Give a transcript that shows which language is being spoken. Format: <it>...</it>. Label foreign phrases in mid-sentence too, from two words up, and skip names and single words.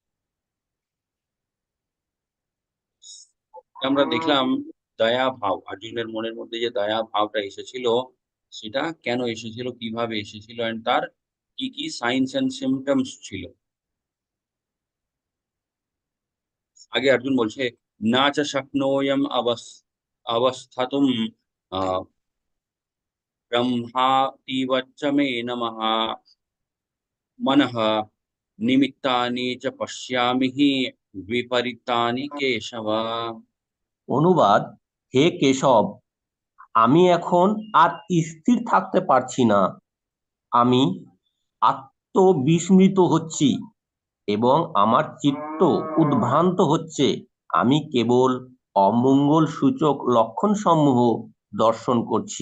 <bn>আমরা দেখলাম দয়া ভাব, অর্জুনের মনের মধ্যে যে দয়া ভাবটা এসেছিল, সেটা কেন এসেছিল, কিভাবে এসেছিল, এন্ড তার কি কি</bn> <en>signs and symptoms</en> <bn>ছিল। আগে অর্জুন বলছে,</bn> <sa>না চ শক্নোয়ম অবস্থাতুম আহ ब्रह्मातीवच्च मे नमः मनः निमित्तानि च पश्यामि हि विपरीतानि केशव।</sa> <bn>অনুবাদ: হে কেশব, আমি এখন আর স্থির থাকতে পারছি না। আমি আত্মবিস্মৃত হচ্ছি এবং আমার চিত্ত উদ্ভ্রান্ত হচ্ছে। আমি কেবল অমঙ্গল সূচক লক্ষণসমূহ দর্শন করছি।</bn>